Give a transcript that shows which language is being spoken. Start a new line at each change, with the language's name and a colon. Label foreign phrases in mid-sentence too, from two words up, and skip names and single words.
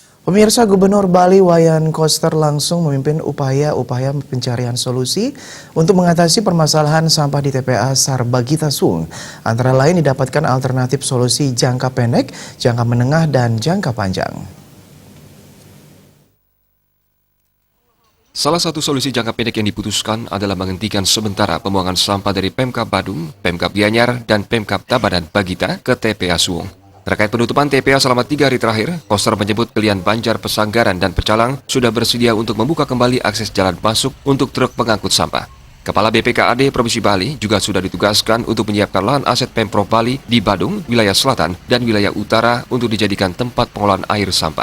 Indonesian: Pemirsa, Gubernur Bali Wayan Koster langsung memimpin upaya pencarian solusi untuk mengatasi permasalahan sampah di TPA Sarbagita Suwung. Antara lain didapatkan alternatif solusi jangka pendek, jangka menengah, dan jangka panjang. Salah satu solusi jangka pendek yang diputuskan adalah menghentikan sementara pembuangan sampah dari Pemkab Badung, Pemkab Gianyar, dan Pemkab Tabanan Bagita ke TPA Suwung. Terkait penutupan TPA selama 3 hari terakhir, Koster menyebut Kelian Banjar, Pesanggaran, dan Pecalang sudah bersedia untuk membuka kembali akses jalan masuk untuk truk pengangkut sampah. Kepala BPKAD Provinsi Bali juga sudah ditugaskan untuk menyiapkan lahan aset Pemprov Bali di Badung, wilayah selatan, dan wilayah utara untuk dijadikan tempat pengolahan air sampah.